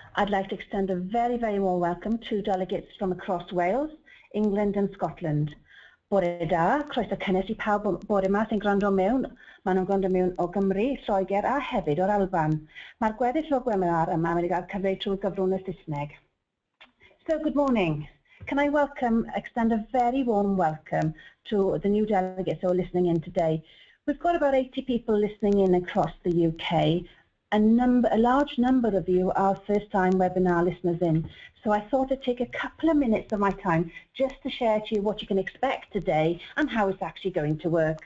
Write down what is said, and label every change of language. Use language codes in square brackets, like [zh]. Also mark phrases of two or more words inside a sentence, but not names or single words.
[en] I'd like to extend a very, very warm welcome to delegates from across Wales, England and Scotland. [cy] Bore da, croeso cynnes I pawb bore yma sy'n gwrando mewn. Maen nhw'n gwrando mewn o Gymru, Lloegr a hefyd o'r Alban. Mae'r gweddill o Gweminar yma wedi cael cyfle trwy gyfrwng y Saesneg. [en] So, good morning. Can I extend a very warm welcome to the new delegates who are listening in today. We've got about 80 people listening in across the UK. A large number of you are first-time webinar listeners in, so I thought I'd take a couple of minutes of my time just to share to you what you can expect today and how it's actually going to work.